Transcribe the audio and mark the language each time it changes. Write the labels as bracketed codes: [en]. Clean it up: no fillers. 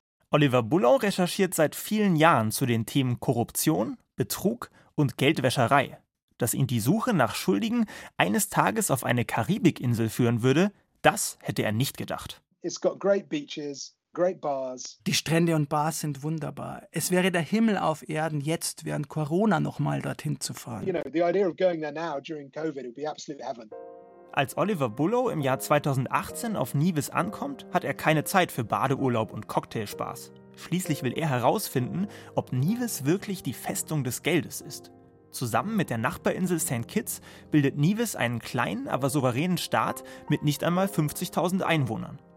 [de] Oliver Bullough recherchiert seit vielen Jahren zu den Themen Korruption, Betrug und Geldwäscherei. Dass ihn die Suche nach Schuldigen eines Tages auf eine Karibikinsel führen würde, das hätte er nicht gedacht. [en] It's got great beaches, great bars. [de] Die Strände und Bars sind wunderbar. Es wäre der Himmel auf Erden, jetzt während Corona nochmal dorthin zu fahren. [en] The idea of going there now during COVID would be absolute heaven. [de] Als Oliver Bullough im Jahr 2018 auf Nevis ankommt, hat er keine Zeit für Badeurlaub und Cocktailspaß. Schließlich will er herausfinden, ob Nevis wirklich die Festung des Geldes ist. Zusammen mit der Nachbarinsel St. Kitts bildet Nevis einen kleinen, aber souveränen Staat mit nicht einmal 50.000 Einwohnern.